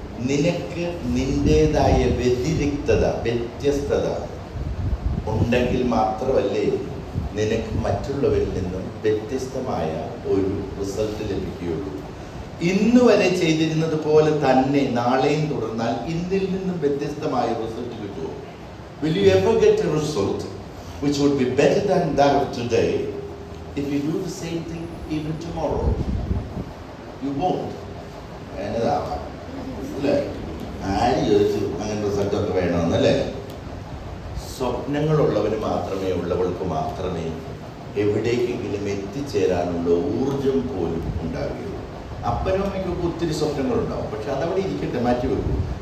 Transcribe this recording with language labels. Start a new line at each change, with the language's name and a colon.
Malayalam: നിനക്ക് നിന്റേതായ വ്യത്യസ്തത ഉണ്ടെങ്കിൽ മാത്രമല്ലേ നിനക്ക് മറ്റുള്ളവരിൽ നിന്നും വ്യത്യസ്തമായ ഒരു റിസൾട്ട് ലഭിക്കുകയുള്ളൂ. ഇന്ന് വരെ ചെയ്തിരുന്നത് പോലെ തന്നെ നാളെയും തുടർന്നാൽ ഇന്നിൽ നിന്നും വ്യത്യസ്തമായ റിസൾട്ട് കിട്ടുമോ?
English: Will you ever get a result which would be better than that of today if you do the same thing even tomorrow? You won't.
Malayalam: എന്നതാവാം അല്ലേ? ആര് ചോദിച്ചു അങ്ങനെ റിസൾട്ടൊക്കെ വേണമെന്നല്ലേ? സ്വപ്നങ്ങളുള്ളവന് മാത്രമേ ഉള്ളവൾക്ക് മാത്രമേ എവിടേക്കെങ്കിലും എത്തിച്ചേരാനുള്ള ഊർജം പോലും ഉണ്ടാകുകയുള്ളൂ. അപ്പനും അമ്മയ്ക്കൊക്കെ ഒത്തിരി സ്വപ്നങ്ങളുണ്ടാവും, പക്ഷെ അതവിടെ ഇരിക്കട്ടെ, മാറ്റി വെക്കും.